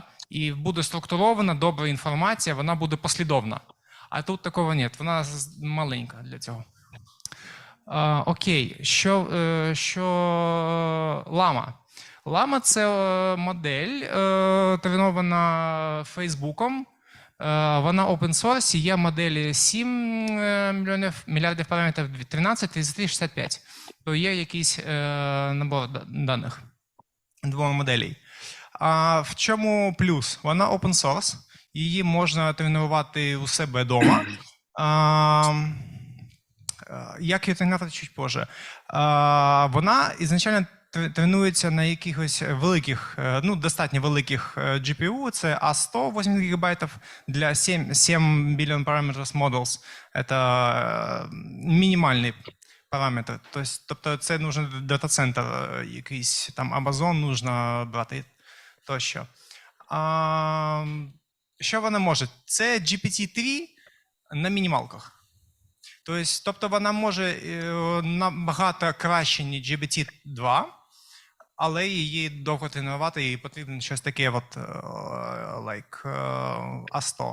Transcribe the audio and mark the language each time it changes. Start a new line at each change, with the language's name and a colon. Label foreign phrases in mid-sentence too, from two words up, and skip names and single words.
Ukrainian: І буде структурована, добра інформація, вона буде послідовна. А тут такого немає, вона маленька для цього. Окей, що Llama? Llama – це модель, тренована Фейсбуком. Вона
English: open source,
Ukrainian: є моделі 7 мільярдів параметрів, 13, 33, 65. То є якийсь набор даних двох моделей. В чому плюс? Вона
English: open source,
Ukrainian: її можна тренувати у себе вдома. Як її тренувати
Russian: чуть позже?
Ukrainian: Вона ізначально тренується на якихось великих, ну, достатньо великих GPU, це A100, 8 ГБ для
English: 7 billion parameters models.
Ukrainian: Це мінімальний параметри. Тобто це нужен дата-центр, якийсь там Amazon нужно брати тощо. Що вона може? Це GPT-3 на мінімалках. Тобто вона може набагато краще, ніж GPT-2, але її довго тренувати, і потрібно щось таке, A100.